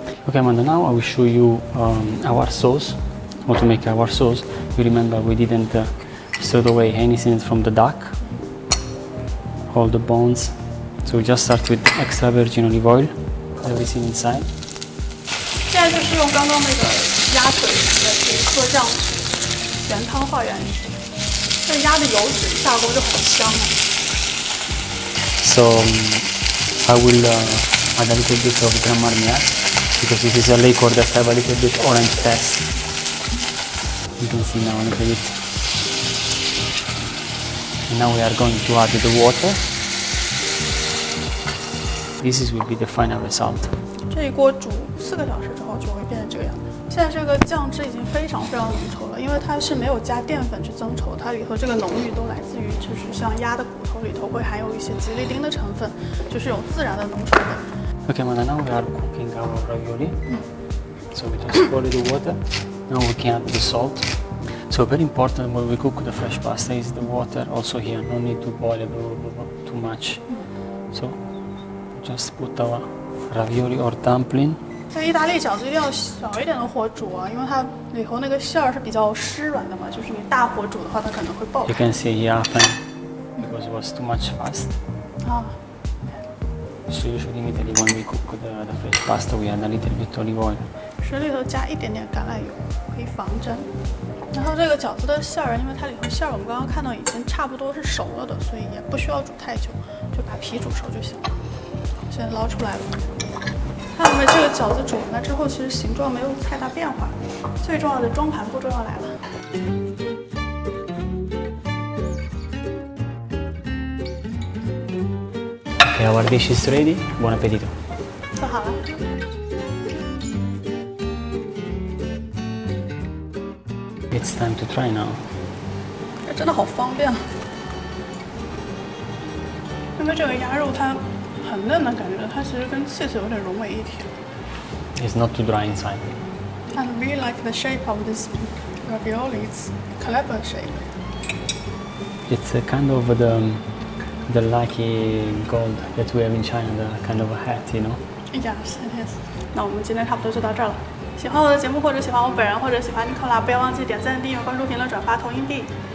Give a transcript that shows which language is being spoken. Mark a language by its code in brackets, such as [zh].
[en] Okay, Amanda, now I will show you our sauce, how to make our sauce. You remember we didn't throw away anything from the duck, all the bones. So we just start with extra virgin olive oil, put everything inside. [zh] 现在就是用刚刚那个压水什么的，可以喝这样原汤化原。这个鸭的油脂下锅就很香了。 [en] So I will add a little bit of gram marmier because it is a liquor that have a little bit orange taste. You can see now a little bit. And now we are going to add the water. This will be the final result. [zh] 这一锅煮4个小时之后就会变成这个样子。现在这个酱汁已经非常浓稠了，因为它是没有加淀粉去增稠，它里头这个浓郁都来自于就是像鸭的骨头里头会含有一些吉利丁的成分，就是有自然的浓稠感。 [en] Okay, Mona, now we are cooking our ravioli. So we just boil the water. Now we can add the salt. So very important when we cook the fresh pasta is the water. Also here, no need to boil it too much. So just put our ravioli or dumpling. [zh] 在意大利饺子一定要小一点的火煮啊，因为它里头那个馅儿是比较湿软的嘛，就是你大火煮的话，它可能会爆开。 [en] You can see here happened because it was too much fast. 啊。 So usually in Italy when we cook the fresh pasta, we add a little bit olive oil. [zh] 水里头加一点点橄榄油，可以防蒸。然后这个饺子的馅儿，因为它里头馅儿我们刚刚看到已经差不多是熟了的，所以也不需要煮太久，就把皮煮熟就行了。现在捞出来了。看到没？这个饺子煮完了之后，其实形状没有太大变化。最重要的装盘步骤要来了。 [en] Okay, our dish is ready. [it] Buon appetito. [zh] 做好了。 [en] It's time to try now. [zh] 这真的好方便啊！因为这个鸭肉它很嫩的感觉，它其实跟cheese有点融为一体。 [en] It's not too dry inside. I really like the shape of this ravioli. It's clever shape. It's a kind of the lucky gold that we have in China, the kind of a hat, you know. Yes, it is. [zh] 那我们今天差不多就到这儿了。喜欢我的节目，或者喜欢我本人，或者喜欢Nicola，不要忘记点赞、订阅、关注、评论、转发、投硬币。